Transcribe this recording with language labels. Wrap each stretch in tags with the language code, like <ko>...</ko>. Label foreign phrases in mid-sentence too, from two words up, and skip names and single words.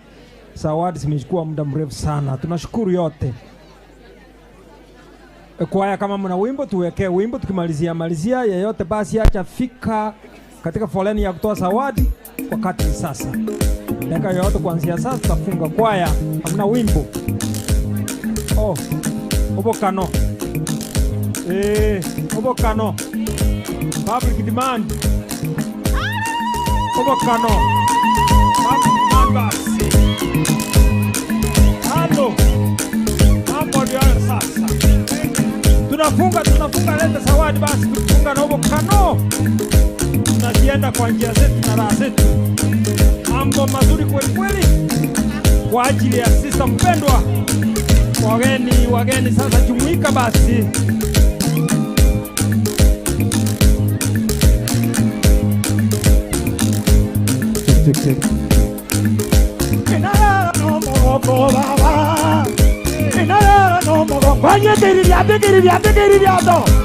<sw>Zawadi zimechukua muda mrefu sana. Tunashukuru yote. Kwaya kama mna wimbo tuwekee wimbo, tukimalizia yeyote basi acha fika katika foleni ya kutoa zawadi wakati sasa. Dakika yote kuanzia sasa tutafunga. Kwaya hamna wimbo. Obokano.</sw> <en>Obokano. Public demand. Obokano. Public demand basi.</en> <sw>Halo. Mambo ndio sasa. Tunafunga leta zawadi basi, tufunga na Obokano. tunajienda kwa njia zetu na raha zetu. Mambo mazuri kweli kweli kwa ajili ya sisa mpendwa. Wageni sasa jumuika basi.</sw> <guz>Inara no mogo baba. Inara no mogo. Kwanye kiriato.</guz>